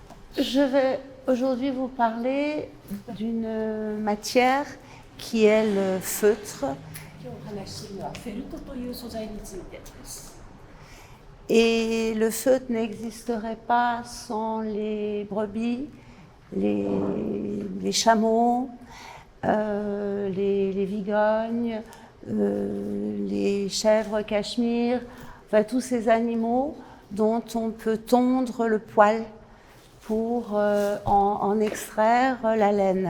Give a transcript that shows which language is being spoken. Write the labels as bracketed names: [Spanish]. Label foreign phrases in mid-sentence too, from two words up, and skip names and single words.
[French] Je vais aujourd'hui vous parler d'une matière qui est le feutre. [Japanese] 今日お話しするのはフェルトという素材についてです。 [French] Et le feutre n'existerait pas sans les brebis, les chameaux, les vigognes, les chèvres cachemire, enfin tous ces animaux dont on peut tondre le poil pour en extraire la laine.